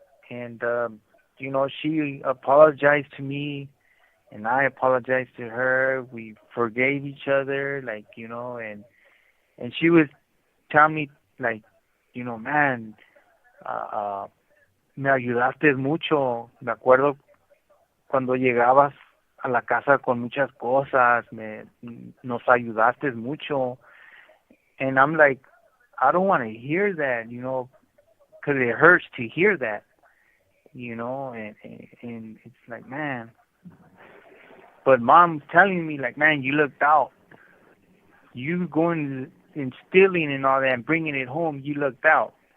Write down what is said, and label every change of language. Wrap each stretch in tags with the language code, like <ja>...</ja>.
<en>And, she apologized to me and I apologized to her. We forgave each other, like, and she was telling me, like, man,</en> <es>me ayudaste mucho. Me acuerdo cuando llegabas a la casa con muchas cosas, nos ayudaste mucho.</es> <en>And I'm like, I don't want to hear that, because it hurts to hear that, and it's like, man. But Mom's telling me, like, man, you looked out. You going and stealing and all that and bringing it home, you looked out.</en>